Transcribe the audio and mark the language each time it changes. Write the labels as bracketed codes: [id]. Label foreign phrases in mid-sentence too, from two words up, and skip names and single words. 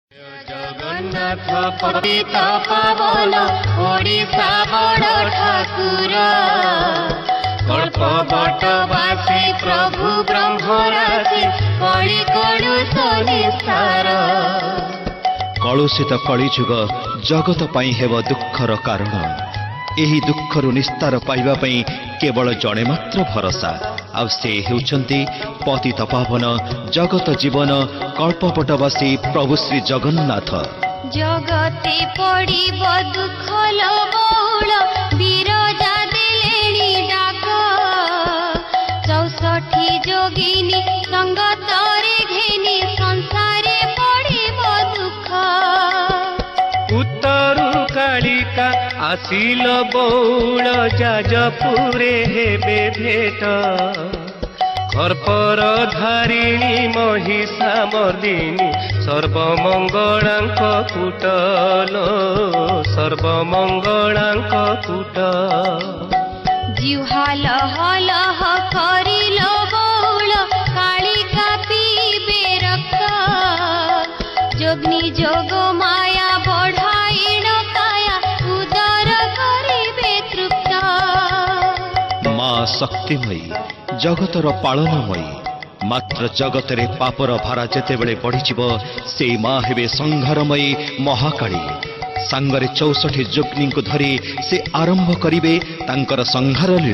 [or] ଜଗନ୍ନାଥ ପତିତ ପାବନ ଓଡ଼ିଶା ବଡ଼ ଠାକୁର କଳ୍ପ ବଟବାସୀ ପ୍ରଭୁ ବ୍ରହ୍ମରାଶି କଳି କଳୁଷ ନିସ୍ତାର। କଳୁଷିତ କଳିଯୁଗ ଜଗତ ପାଇଁ ହେବ ଦୁଃଖର କାରଣ। ଏହି ଦୁଃଖରୁ ନିସ୍ତାର ପାଇବା ପାଇଁ କେବଳ ଜଣେ ମାତ୍ର ଭରସା ଆଉ ସେ ହେଉଛନ୍ତି ପତିତ ପାବନ ଜଗତ ଜୀବନ କଳ୍ପବଟବାସୀ ପ୍ରଭୁ ଶ୍ରୀ ଜଗନ୍ନାଥ। ଜଗତେ ପଡ଼ିବ ଦୁଃଖ ବହୁଳ ବିରଜା ଦେଲେଣି ଡାକ 64 ଯୋଗିନୀ ସଙ୍ଗତରେ ଘେନି ସଂସାରେ ପଡ଼ିବ ଦୁଃଖ। ଉତ୍ତରୁ କାଳିକା ଆସିଲ ବୋଲ ଯାଜପୁରେ ହେବେ ଭେଟ କର୍ପର ଧାରିଣୀ ମହିଷା ମର୍ଦ୍ଦିନୀ ସର୍ବମଙ୍ଗଳାଙ୍କ କୁଟଲୋ ସର୍ବମଙ୍ଗଳାଙ୍କ କୁଟ। ଜିହ୍ୱାଲ ହଲହ କରିଲ ବୋଲ କାଳିକା ପିଇବେ ରକ୍ତ ଯୋଗିନୀ ଯୋଗ ମାୟା ବଢ଼ାଇଣ କାୟା ଉଦର କରିବେ ତୃପ୍ତ। ମା' ଶକ୍ତିମୟୀ ଜଗତର ପାଳନମୟୀ ମାତ୍ର ଜଗତରେ ପାପର ଭାର ଯେତେବେଳେ ବଢ଼ିଯିବ ସେ ମା' ହେବେ ସଂହାରମୟୀ ମହାକାଳୀ। ସାଙ୍ଗରେ 64 ଯୋଗିନୀଙ୍କୁ ଧରି ସେ ଆରମ୍ଭ କରିବେ ତାଙ୍କର ସଂହାର ଲୀଳା।